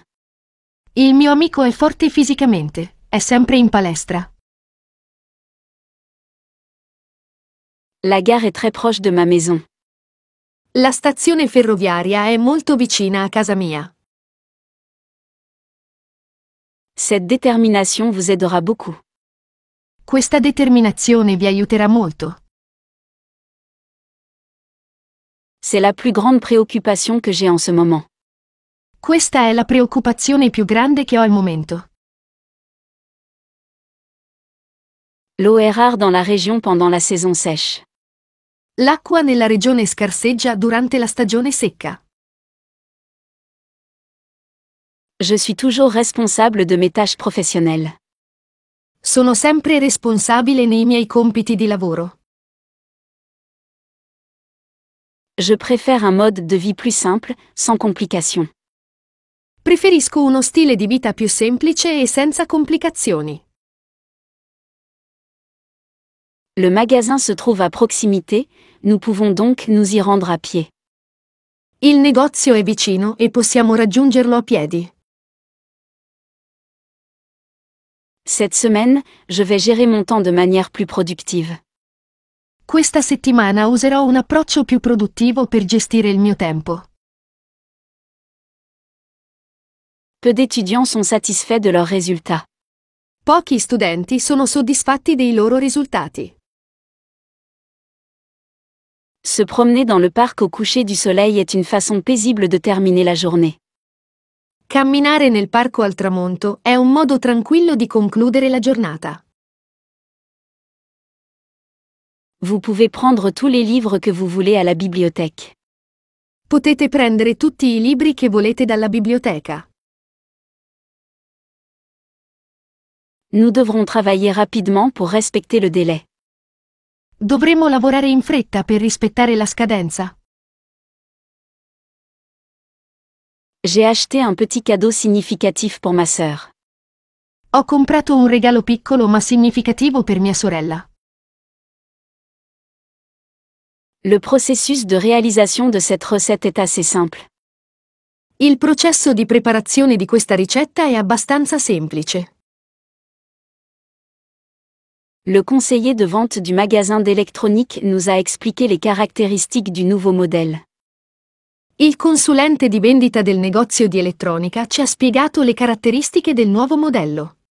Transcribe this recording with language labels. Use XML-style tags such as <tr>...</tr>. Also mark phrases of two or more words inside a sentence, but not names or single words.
<it>Il mio amico è forte fisicamente, è sempre in palestra.</it> <fr>La gare est très proche de ma maison.</fr> <it>La stazione ferroviaria è molto vicina a casa mia.</it> <fr>Cette détermination vous aidera beaucoup.</fr> <it>Questa determinazione vi aiuterà molto.</it> <fr>C'est la plus grande préoccupation que j'ai en ce moment.</fr> <it>Questa è la preoccupazione più grande che ho al momento.</it> <fr>L'eau est rare dans la région pendant la saison sèche.</fr> <it>L'acqua nella regione scarseggia durante la stagione secca.</it> <fr>Je suis toujours responsable de mes tâches professionnelles.</fr> <it>Sono sempre responsabile nei miei compiti di lavoro.</it> <fr>Je préfère un mode de vie plus simple, sans complications.</fr> <it>Preferisco uno stile di vita più semplice e senza complicazioni.</it> <fr>Le magasin se trouve à proximité, nous pouvons donc nous y rendre à pied.</fr> <it>Il negozio è vicino e possiamo raggiungerlo a piedi.</it> <fr>Cette semaine, je vais gérer mon temps de manière plus productive.</fr> <it>Questa settimana userò un approccio più produttivo per gestire il mio tempo.</it> <fr>Peu d'étudiants sont satisfaits de leurs résultats.</fr> <it>Pochi studenti sono soddisfatti dei loro risultati.</it> <fr>Se promener dans le parc au coucher du soleil est une façon paisible de terminer la journée.</fr> <it>Camminare nel parco al tramonto è un modo tranquillo di concludere la giornata.</it> <fr>Vous pouvez prendre tous les livres que vous voulez à la bibliothèque.</fr> <it>Potete prendere tutti i libri che volete dalla biblioteca.</it> <fr>Nous devrons travailler rapidement pour respecter le délai.</fr> <it>Dovremo lavorare in fretta per rispettare la scadenza.</it> <fr>J'ai acheté un petit cadeau significatif pour ma sœur.</fr> <it>Ho comprato un regalo piccolo ma significativo per mia sorella.</it> <fr>Le processus de réalisation de cette recette est assez simple.</fr> <it>Il processo di preparazione di questa ricetta è abbastanza semplice.</it> <fr>Le conseiller de vente du magasin d'électronique nous a expliqué les caractéristiques du nouveau modèle.</fr> <it>Il consulente di vendita del negozio di elettronica ci ha spiegato le caratteristiche del nuovo modello.</it>